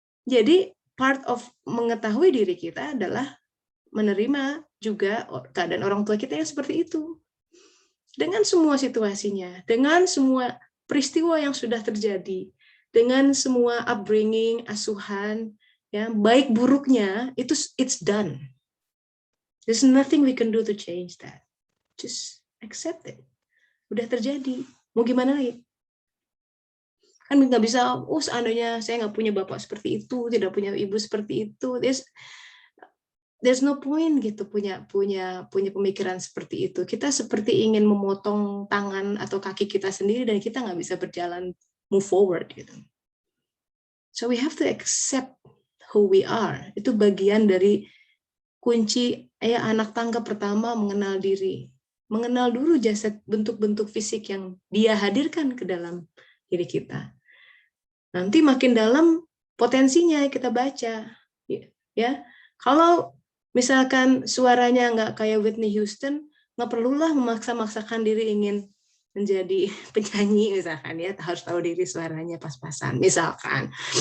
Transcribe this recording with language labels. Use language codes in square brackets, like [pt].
[id] Jadi [en] part of [id] mengetahui diri kita adalah menerima juga keadaan orang tua kita yang seperti itu. Dengan semua situasinya, dengan semua peristiwa yang sudah terjadi, dengan semua upbringing, asuhan, ya, baik buruknya, itu [en] it's done. There's nothing we can do to change that. Just accept it. [id] Udah terjadi. Mau gimana lagi? Kan nggak bisa, seandainya saya nggak punya bapak seperti itu, tidak punya ibu seperti itu. [en] There's no point [id] gitu punya pemikiran seperti itu. Kita seperti ingin memotong tangan atau kaki kita sendiri dan kita nggak bisa berjalan [en] move forward [id] gitu. [en] So we have to accept who we are. [id] Itu bagian dari kunci anak tangga pertama mengenal diri. Mengenal dulu jasad, bentuk-bentuk fisik yang dia hadirkan ke dalam diri kita. Nanti makin dalam potensinya kita baca. Ya, kalau misalkan suaranya nggak kayak Whitney Houston, nggak perlulah memaksa-maksakan diri ingin menjadi penyanyi misalkan ya, harus tahu diri suaranya pas-pasan misalkan.